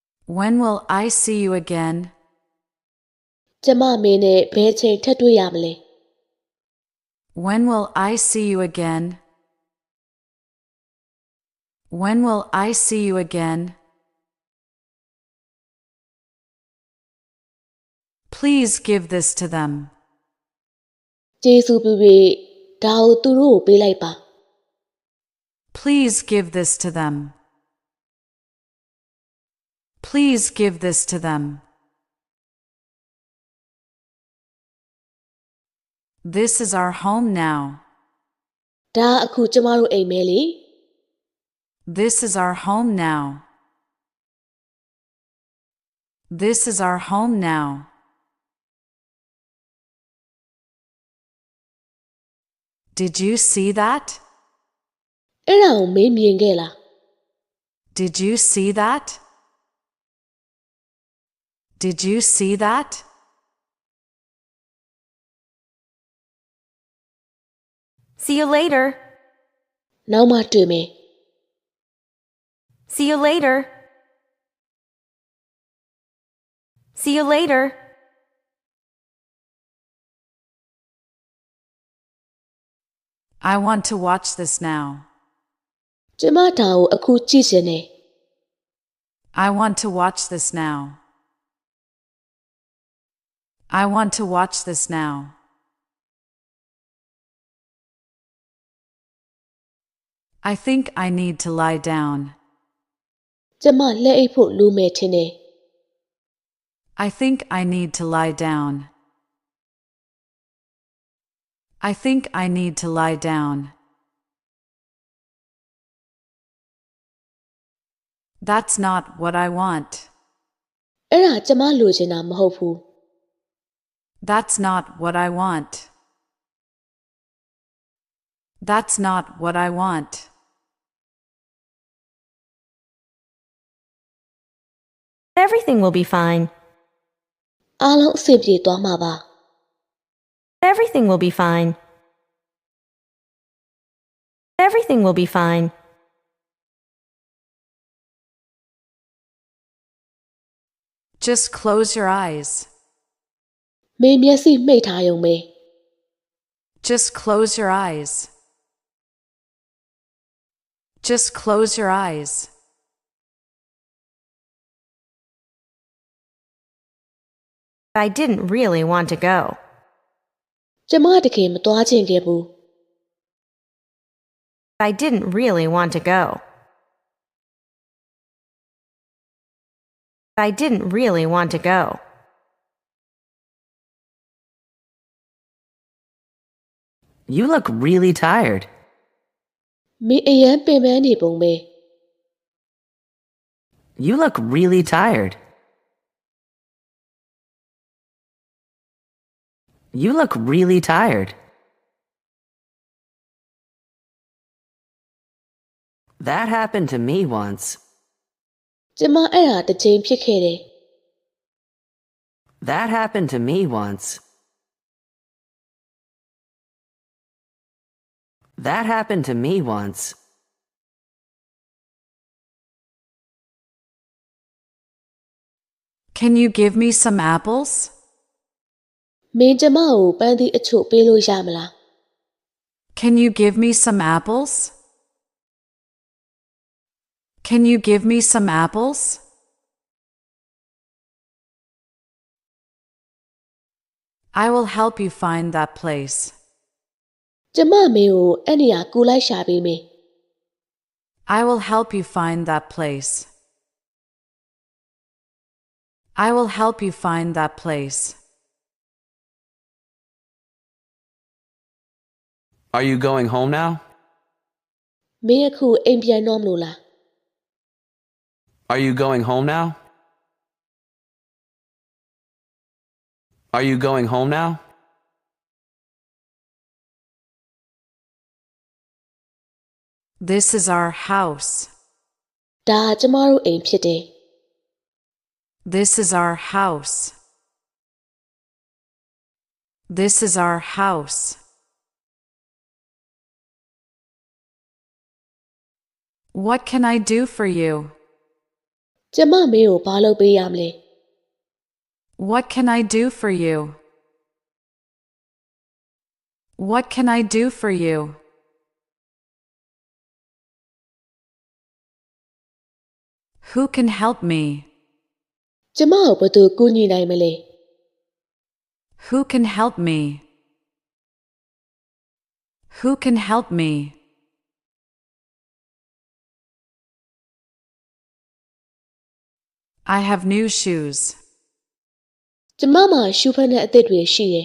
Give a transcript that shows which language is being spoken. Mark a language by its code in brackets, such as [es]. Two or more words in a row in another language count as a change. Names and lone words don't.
[en] When will I see you again? [my] ကျမမင်းနဲ့ဘယ်ချိန်ထပ်တွေ့ရမလဲ [en] When will I see you again? When will I see you again? Please give this to them. [my] ကျေးဇူးပြုပြီးဒါကိုသူတို့ကိုပေးလိုက်ပါ [en] Please give this to them. Please give this to them. This is our home now. [my] ဒါအခုကျမတို့အိမ်မဲလေ [en] This is our home now. This is our home now. Did you see that? [my] အဲ့ဒါကိုမင်းမြင်ခဲ့လား [en] Did you see that? Did you see that? See you later. [my] နောက်မှတွေ့မယ် [en] See you later. See you later. I want to watch this now. [my] ကျမဒါကိုအခုကြည့်ရှင်နေ [en] I want to watch this now. I want to watch this now. I think I need to lie down. [my] ကျမလက်အိပ်ဖို့လူမယ်ထင်တယ် [en] I think I need to lie down. I think I need to lie down. That's not what I want. [my] အဲ့ဒါကျမလိုချင်တာမဟုတ်ဘူး [en] That's not what I want. That's not what I want. Everything will be fine. [my] အားလုံးအဆင်ပြေသွားမှာပါ [en] Everything will be fine. Everything will be fine. Just close your eyes. [my] မင်းမျက်စိမှိတ်ထားရုံပဲ [en] Just close your eyes. Just close your eyes. I didn't really want to go. [my] ကျမတကယ်မသွားချင်ခဲ့ဘူး [en] I didn't really want to go. I didn't really want to go. You look really tired. [my] မင်းအရန်ပင်ပန်းနေပုံပဲ [en] You look really tired. You look really tired. That happened to me once. [my] ကျမအဲ့ဒါတစ်ချိန်ဖြစ်ခဲ့တယ် [en] That happened to me once. That happened to me once. Can you give me some apples? [my] မင်းကျမကိုပန်းသီးအချို့ပေးလို့ရမလား [en] Can you give me some apples? Can you give me some apples? I will help you find that place. [my] ကျမမင်းကိုအဲ့နေရာကူလိုက်ရှာပေးမယ် [en] I will help you find that place. I will help you find that place. Are you going home now? [my] မင်းအခုအိမ်ပြန်တော့မလို့လား [en] Are you going home now? Are you going home now? This is our house. [my] ဒါကျမတို့အိမ်ဖြစ်တယ် [en] This is our house. This is our house. What can I do for you? [my] ကျမမင်းကိုဘာလုပ်ပေးရမလဲ [en] What can I do for you? What can I do for you? Who can help me? [my] ကျမကိုဘယ်သူကူညီနိုင်မလဲ [en] Who can help me? Who can help me? I have new shoes. [my] ကျမမှာရှူးဖက်နဲ့အသစ်တွေရှိတယ်